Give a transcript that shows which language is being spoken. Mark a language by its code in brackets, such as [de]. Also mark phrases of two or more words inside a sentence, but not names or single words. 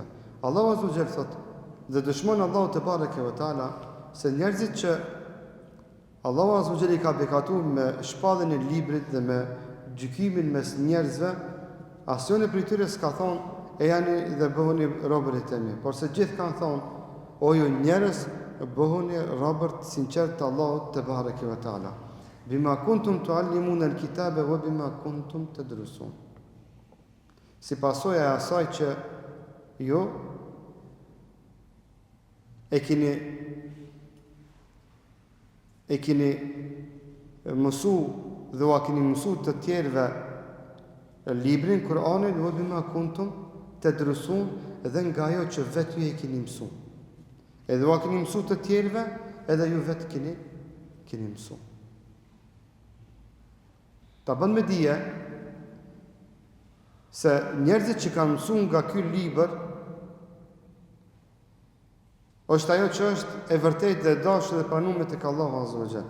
[sq] Allahu [ar] عز وجل [sq] thot, dhe dëshmon Allahu [ar] تبارك وتعالى [sq] se njerëzit që Allahu [ar] عز وجل [sq] i ka bekatuar me shpalljen e librit dhe me gjykimin mes njerëzve, asnjëri prej tyre s'ka thonë e janë dhe bëhuni robërit e mi, por se gjithë kanë thonë, o ju njerëz, bëhuni robërt sinqert të Allahut [ar] تبارك وتعالى. بما كنتم تعلمون الكتاب وبما كنتم تدرسون. [sq] Si pasojë e asaj që ju e keni mësu dhe u a keni mësu të tjerëve librin, Kur'anin, [ar] وبما كنتم تدرسون, [sq] edhe nga ajo që vetë ju e keni mësu. Edhe u a keni mësu të tjerëve, edhe ju vetë keni mësu. Ta bën me dije se njerëzit që kanë mësuar nga ky libër është ajo që është e vërtetë dhe e dashur dhe pranuar tek Allahu [ar] عز وجل.